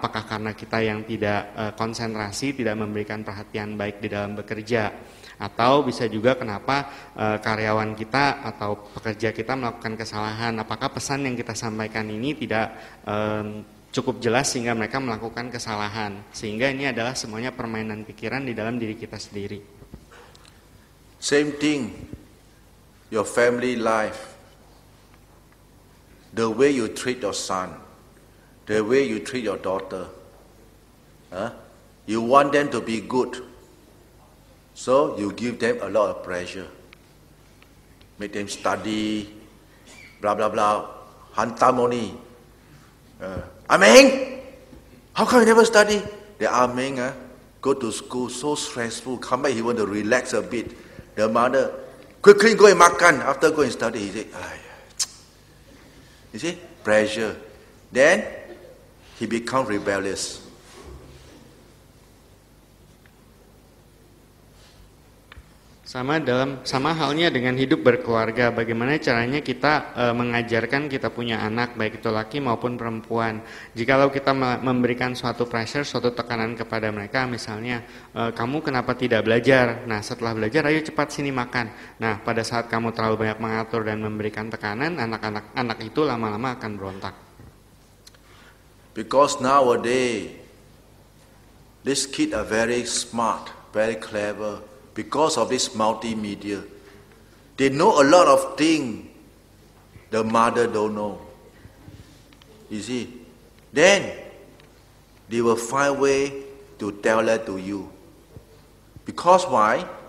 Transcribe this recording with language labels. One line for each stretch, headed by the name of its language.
Indonesian: Apakah karena kita yang tidak konsentrasi, tidak memberikan perhatian baik di dalam bekerja, atau bisa juga kenapa karyawan kita atau pekerja kita melakukan kesalahan? Apakah pesan yang kita sampaikan ini tidak cukup jelas sehingga mereka melakukan kesalahan? Sehingga ini adalah semuanya permainan pikiran di dalam diri kita sendiri.
English: Same thing, your family life. The way you treat your son, the way you treat your daughter, you want them to be good, so you give them a lot of pressure. Make them study, blah blah blah, hantamoni. Ameng, how come you never study? The Ameng go to school so stressful, come back he want to relax a bit. The mother, quickly go and makan, after go and study. He say, you see, pressure. Then he become rebellious.
Indonesian: Sama halnya dengan hidup berkeluarga. Bagaimana caranya kita mengajarkan kita punya anak, baik itu laki maupun perempuan. Jikalau kita memberikan suatu pressure, suatu tekanan kepada mereka, misalnya kamu kenapa tidak belajar? Nah, setelah belajar ayo cepat sini makan. Nah, pada saat kamu terlalu banyak mengatur dan memberikan tekanan, anak itu lama-lama akan berontak.
English: Because nowadays these kids are very smart, very clever. Because of this multimedia, they know a lot of things the mother don't know. You see, then they will find way to tell that to you. Because why?